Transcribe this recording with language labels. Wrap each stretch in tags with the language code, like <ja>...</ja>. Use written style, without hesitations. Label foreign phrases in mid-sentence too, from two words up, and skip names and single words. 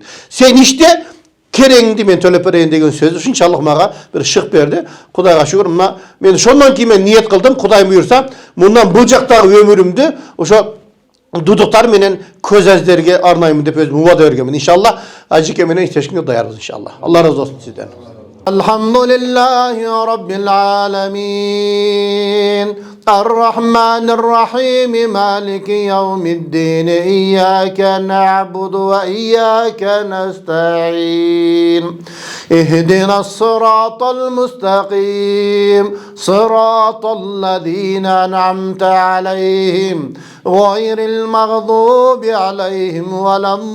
<ky>Сен иште, кереңди мен төлөп берейин деген сөзү ушунчалык мага бир шык берди. Кудайга шүгүр, мына мен ошондон кийин мен ниет кылдым, Кудай буйрса, мындан бул жактагы өмүрүмдү ошо дудуктар менен көз аздерге арнаймын деп өзүм убада бергенмин. Иншалла ажеке менен иштешкенге даярбыз иншалла. Алла разы болсун сизден.</ky> <ar>الحمد لله رب العالمين. الرحمن الرحيم مالك يوم الدين إياك نعبد وإياك نستعين اهدنا الصراط المستقيم صراط الذين أنعمت عليهم غير المغضوب عليهم ولا</ar>